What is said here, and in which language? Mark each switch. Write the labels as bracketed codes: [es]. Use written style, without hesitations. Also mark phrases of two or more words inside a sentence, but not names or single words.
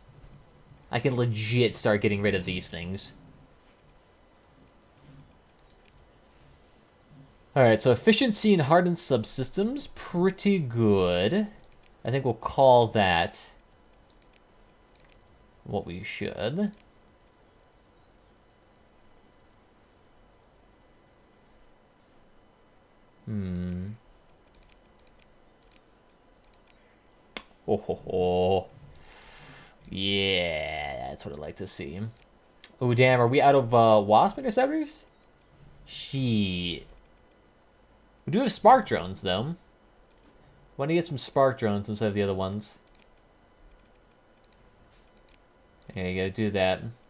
[en] I can legit start getting rid of these things. Alright, so efficiency in hardened subsystems, pretty good. I think we'll call that what we should. Oh ho ho. Yeah, that's what I'd like to see. Oh damn, are we out of wasp interceptors? Shit. We do have spark drones though. Why don't you get some spark drones instead of the other ones? There you go, do that.